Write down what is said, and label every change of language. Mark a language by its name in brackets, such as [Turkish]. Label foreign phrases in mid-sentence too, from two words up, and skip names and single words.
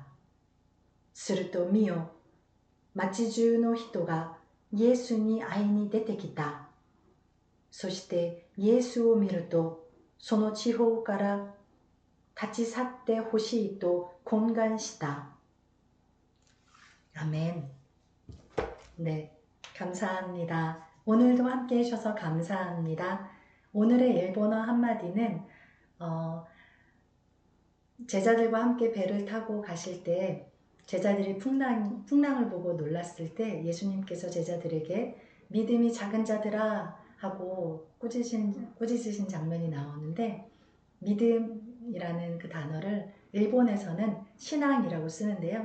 [Japanese] すると見よ、町中の人がイエスに会いに出てきた。そしてイエスを見ると、その地方から立ち去ってほしいと懇願した. [Korean] 아멘. 네, 감사합니다. 오늘도 함께 해주셔서 감사합니다. 오늘의 일본어 한마디는 제자들과 함께 배를 타고 가실 때 제자들이 풍랑을 보고 놀랐을 때 예수님께서 제자들에게 믿음이 작은 자들아 하고 꾸짖으신 장면이 나오는데, 믿음이라는 그 단어를 일본에서는 신앙이라고 쓰는데요.